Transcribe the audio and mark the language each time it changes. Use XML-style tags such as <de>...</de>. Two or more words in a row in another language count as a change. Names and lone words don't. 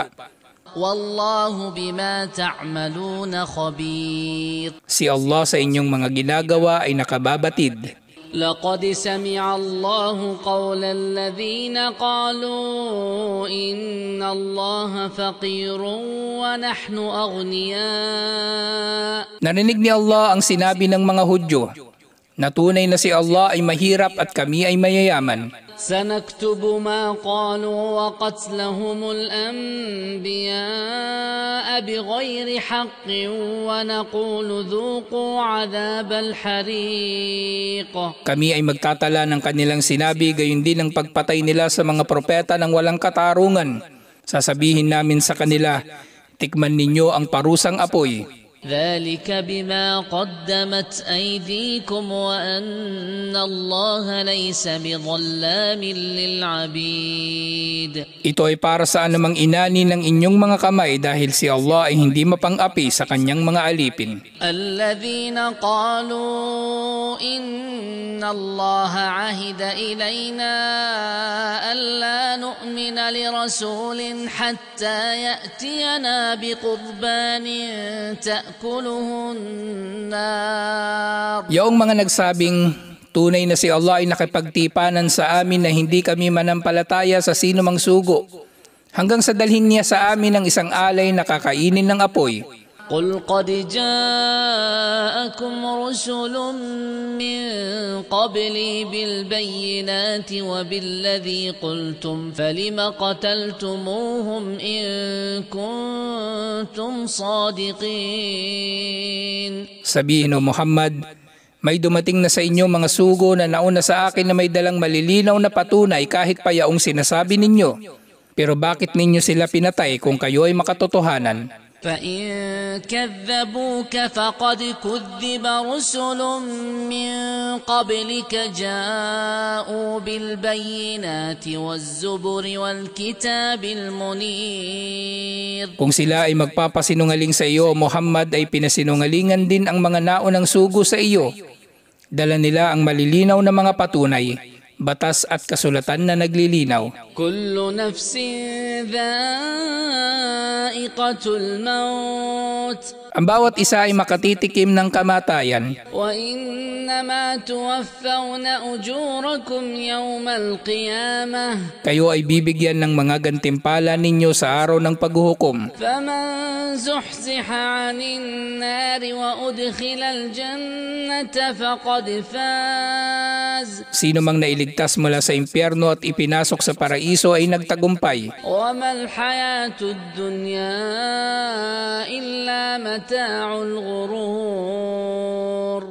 <ar>وَاللَّهُ بِمَا تَعْمَلُونَ خَبِيرٌ.</ar> <tl>Si Allah sa inyong mga ginagawa ay nakababatid.</tl> <ar>لقد سمع الله قول الذين قالوا إن الله فقير ونحن أغنياء.</ar> <tl>Narinig ni Allah ang sinabi ng mga Hudyo na tunay na si Allah ay mahirap at kami ay mayayaman.</tl> <ar>سنكتب ما قالوا وقتلهم الأنبياء بغير حق ونقول ذوقوا عذاب الحريق.</ar> <tl>Kami ay magtatala ng kanilang sinabi, gayon din ang pagpatay nila sa mga propeta ng walang katarungan. Sasabihin namin sa kanila, tikman ninyo ang parusang apoy.</tl> <ar>ذلك بما قدمت أيديكم وأن الله ليس بظلام للعبيد.</ar> <tl>Ito ay para sa anumang inani ng inyong mga kamay dahil si Allah ay hindi mapang-api sa kanyang mga alipin.</tl> <ar>الذين قالوا إن الله عهد إلينا ألا نؤمن لرسول حتى يأتينا بقربان تأكله النار.</ar> <tl>Yaong mga nagsabing, tunay na si Allah ay nakipagtipanan sa amin na hindi kami manampalataya sa sino mang sugo, hanggang sa dalhin niya sa amin ang isang alay na kakainin ng apoy.</tl> <ar>قل قد جاءكم رسل من قبلي بالبينات وبالذي قلتم فلم قتلتموهم إن كنتم صادقين.</ar> <tl>Sabihin o Muhammad, may dumating na sa inyo mga sugo na nauna sa akin na may dalang malilinaw na patunay kahit pa yaong sinasabi ninyo. Pero bakit ninyo sila pinatay kung kayo ay makatotohanan?</tl> <ar>فإن كذبوك فقد كذب رسل من قبلك جاءوا بالبينات والزبر والكتاب المنير.</ar> <tl>Kung sila ay magpapasinungaling sa iyo, Muhammad, ay pinasinungalingan din ang mga naunang sugo sa iyo. Dala nila ang malilinaw na mga patunay, batas at kasulatan na naglilinaw.</tl> <ar>كل نفس ذائقة الموت.</ar> <tl>Ang bawat isa ay makatitikim ng kamatayan.</tl> <ar>وإنما توفون أجوركم يوم القيامة.</ar> <tl>Kayo ay bibigyan ng mga gantimpala ninyo sa araw ng paghuhukom.</tl> <ar>فمن زحزح عن النار وأدخل الجنة فقد فاز.</ar> <tl>Sino mang nailigtas mula sa impyerno at ipinasok sa paraiso ay nagtagumpay.</tl> <ar>وما الحياة الدنيا إلا متاع الغرور.</ar>